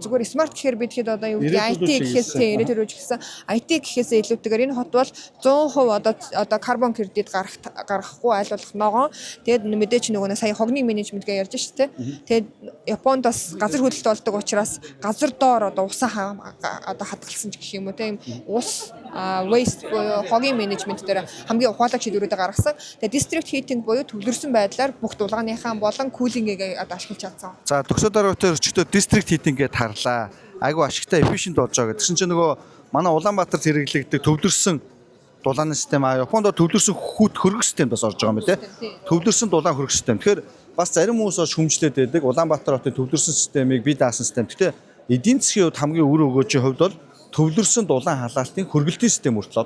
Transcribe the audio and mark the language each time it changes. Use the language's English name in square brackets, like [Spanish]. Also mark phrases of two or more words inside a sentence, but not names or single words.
[Mongolian] Зүгээр смарт гэхээр бид хэд одоо юу гэдэг IT гэхээс ирээдүйд гэсэн IT гэхээс илүүтэйгээр энэ хот бол 100% одоо карбон кредит гаргахгүй айл болох ногоон. Тэгээд мэдээч нөгөө сая хогны менежмент гэж ярьж штэ. Тэгээд Японд бас газар хөдлөлт болдог учраас газар доор одоо усаа одоо хадгалсан ч гэх юм уу тийм ус waste буюу хогийн менежмент дээр хамгийн ухаалаг шийдвэрүүд гаргасан. Тэгээд [English] district heating [Mongolian] буюу төвлөрсөн байдлаар бүх дулааныхаа болон кулингийг одоо ашиглаж чадсан. За төгсөө дараагаар өчигдөр [English] district heating [Mongolian] гэдээ харлаа. Айгу ашигтай efficient болж байгаа гэсэн чинь нөгөө манай Улаанбаатарт хэрэглэгддэг төвлөрсөн дулааны систем Японд төвлөрсөн хөргөх систем бас орж байгаа юм лээ. Төвлөрсөн дулаан хөргөх систем. Тэгэхээр бас зарим хүмүүс бас хүмжлээд байдаг. Улаанбаатар хотын төвлөрсөн системийг бий даасан систем. Гэхдээ эдийн засгийн хувьд хамгийн үр өгөөжийн хувьд бол төвлөрсөн дулаан халаалтын хөргөлтийн систем хүртэл.